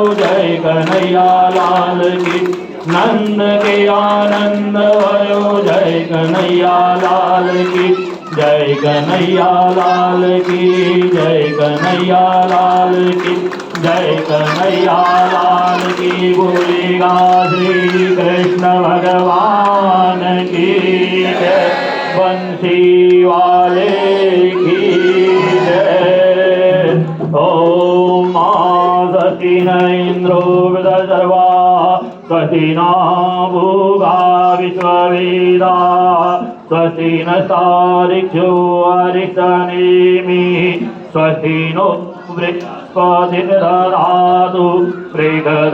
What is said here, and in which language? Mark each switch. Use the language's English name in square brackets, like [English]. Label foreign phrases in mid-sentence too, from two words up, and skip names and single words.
[Hindi] जय कन्हैया लाल की नंद के आनंद भयो जय कन्हैया लाल की जय कन्हैया लाल की जय कन्हैया लाल की जय कन्हैया लाल की बोलेगा श्री कृष्ण भगवान की जय बंसी वाले की जय। [Sanskrit] ओम सती न इंद्रो वृद्धर्वा स्वस्ति न भूगा विश्ववेदा स्वस्ति नस्तारिक्षो अरिष्टनेमिः स्वस्ति नो बृहस्पतिर्दधातु